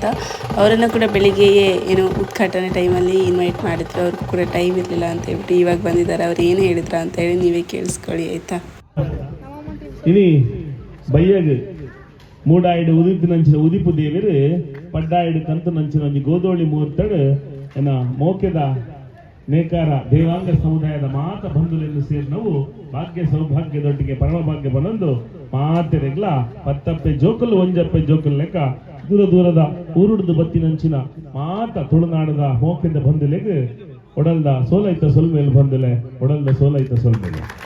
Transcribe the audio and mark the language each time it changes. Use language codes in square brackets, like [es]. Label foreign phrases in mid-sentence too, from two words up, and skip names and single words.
[kn] ಅವರನ್ನು ಕೂಡ ಬೆಳಿಗ್ಗೆಯೇ ಏನೋ ಉದ್ಘಾಟನೆ ಟೈಮಲ್ಲಿ ಇನ್ವೈಟ್ ಮಾಡಿದ್ರು. ಅವ್ರಿಗೂ ಕೂಡ ಟೈಮ್ ಇರಲಿಲ್ಲ ಅಂತ ಹೇಳ್ಬಿಟ್ಟು ಇವಾಗ ಬಂದಿದ್ದಾರೆ. ಅವ್ರು ಏನು ಹೇಳಿದ್ರ ಅಂತ ಹೇಳಿ ನೀವೇ ಕೇಳಿಸ್ಕೊಳ್ಳಿ ಆಯಿತಾ. [tcy] ಇನಿ ಬಯ್ಯಗ್ ಮೂಡಾಯಿಡು ಉದಿಪು ನಂಚಿನ ಉದಿಪು ದೇವಿರು ಪಡ್ಡಾಯಿಡು ಕಂತು ನಂಚಿನ ಒಂಜಿ ಗೋದೋಳಿ ಮುಹೂರ್ತಡ್ ಏನ ಮೋಕೆದ ನೇಕಾರ ದೇವಾಂಗ ಸಮುದಾಯದ ಮಾತ ಬಂಧುಲೆಂದು [kn] ಸೇರಿ ನಾವು ಭಾಗ್ಯ ಸೌಭಾಗ್ಯದೊಟ್ಟಿಗೆ ಪರಮಭಾಗ್ಯ [tcy] ಬಂದೊಂದು ಮಾತೆರೆಗ್ಲ ಪತ್ತಪ್ಪೆ ಜೋಕಲ್ ಒಂಜಪ್ಪೆ ಜೋಕಲ್ ಲೆಕ್ಕ ದೂರ ದೂರದ ಊರುಡ್ದು ಬತ್ತಿನಂಚಿನ ಮಾತ ತುಳುನಾಡದ ಮೋಕೆದ ಬಂಧುಲೆಗ್ ಒಡಲ್ದ ಸೋಲೈತ ಸೊಲ್ಮೇಲೆ ಬಂದುಲೆ ಒಡಲ್ದ ಸೋಲೈತ ಸೊಲ್ಮೇಲೆ.